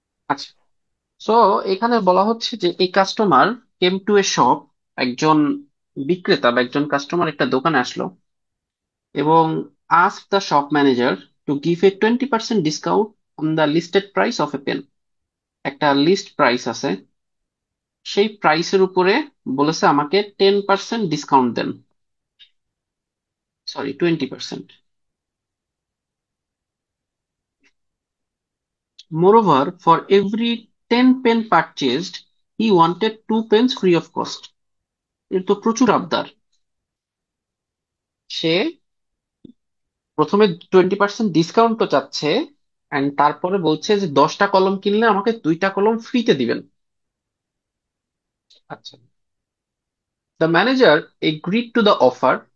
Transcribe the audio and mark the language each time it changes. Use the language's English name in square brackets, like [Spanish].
[English] আচ্ছা, সো [Bangla] এখানে বলা হচ্ছে যে এই [English] customer came to a shop, [Bangla] একজন বিক্রেতা বা একজন কাস্টমার একটা দোকানে আসলো এবং [English] Ask the shop manager to give a 20% discount on the listed price of a pen. [Bangla] একটা লিস্ট প্রাইস আছে, সেই প্রাইসের উপরে বলেছে আমাকে 10% discount then, sorry 20%। [English] Moreover, for every 10 pen purchased, he wanted 2 pens free of cost. [Bangla] এর তো প্রচুর আবদার। সে প্রথমে 20% ডিসকাউন্ট তো চাচ্ছে, এন্ড তারপরে বলছে যে 10টা কলম কিনলে আমাকে 2টা কলম ফ্রিতে দিবেন। [English] আচ্ছা, the manager agreed to the offer.